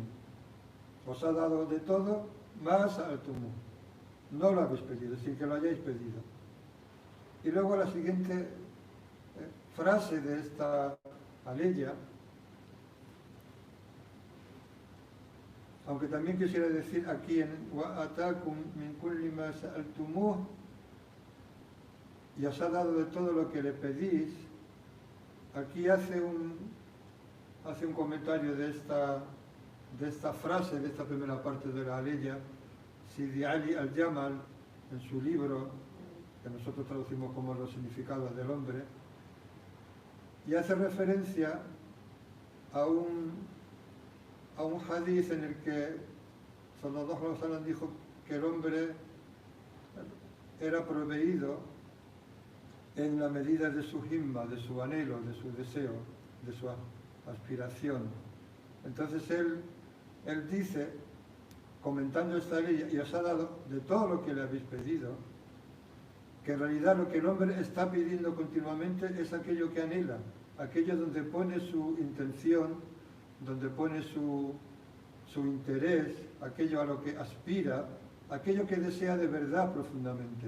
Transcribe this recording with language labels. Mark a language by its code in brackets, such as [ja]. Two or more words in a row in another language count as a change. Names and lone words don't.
[es] Os ha dado de todo, más sa'altumuh. No lo habéis pedido, sin que lo hayáis pedido. Y luego la siguiente frase de esta aleya, aunque también quisiera decir aquí en [ar] وَأَتَاكُمْ مِنْ كُلِّ مَا سَأَلْتُمُوهُ, [es] y os ha dado de todo lo que le pedís, aquí hace un comentario de esta frase, de esta primera parte de la aleya, Sidi Ali al-Jamal, en su libro, que nosotros traducimos como Los significados del hombre, y hace referencia a un hadiz en el que [ar] صلى الله عليه وسلم [es] dijo que el hombre era proveído en la medida de su himma, de su anhelo, de su deseo, de su aspiración. Entonces él dice, comentando esta ley, y os ha dado de todo lo que le habéis pedido, que en realidad lo que el hombre está pidiendo continuamente es aquello que anhela, aquello donde pone su intención, donde pone su interés, aquello a lo que aspira, aquello que desea de verdad profundamente.